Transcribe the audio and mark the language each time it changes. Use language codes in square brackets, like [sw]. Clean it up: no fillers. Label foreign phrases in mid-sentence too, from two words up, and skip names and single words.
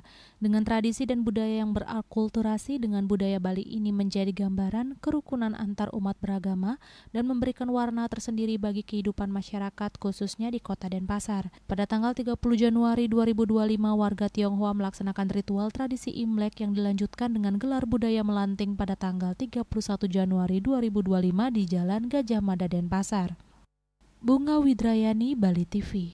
[id] Dengan tradisi dan budaya yang berakulturasi dengan budaya Bali ini menjadi gambaran kerukunan antar umat beragama dan memberikan warna tersendiri bagi kehidupan masyarakat khususnya di kota Denpasar. Pada tanggal 30 Januari 2025, warga Tionghoa melaksanakan ritual tradisi Imlek yang dilanjutkan dengan gelar budaya melanting pada tanggal 31 Januari 2025 di Jalan Gajah Mada Denpasar. Bunga Widrayani, Bali TV.